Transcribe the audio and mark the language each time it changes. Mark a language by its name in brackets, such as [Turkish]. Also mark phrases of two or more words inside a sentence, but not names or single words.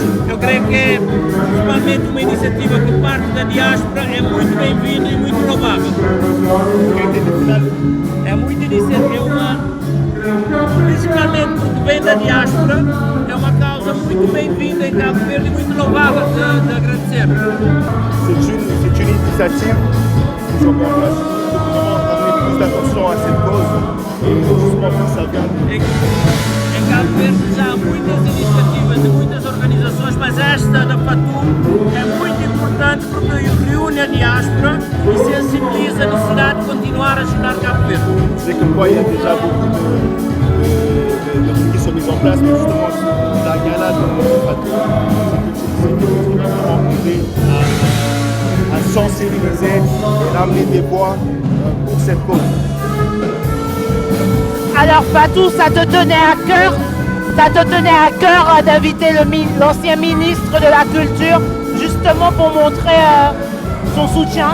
[Portuguese] Eu creio que é principalmente uma iniciativa que parte da diáspora, é muito bem-vinda e muito louvável. É muita iniciativa, principalmente porque vem da diáspora, é uma causa muito bem-vinda em Cabo Verde e muito louvável de agradecer. [French] C'est une initiative qui sont en place pour vraiment amener plus d'attention à cette cause et justement pour ça vient. [Portuguese] Em Cabo Verde já há muitas iniciativas de muitas organizações, mas esta da Fatou é muito importante porque reúne a diáspora e sensibiliza a necessidade de continuar a ajudar Cabo Verde. [French] C'est comme quoi il y a déjà beaucoup de trucs qui sont mis en place, mais justement la gala de Fatou, c'est quelque chose qui va vraiment aider à sensibiliser et à amener des voix pour cette cause. Alors Fatou, ça te tenait à cœur d'inviter l'ancien ministre de la Culture justement pour montrer son soutien?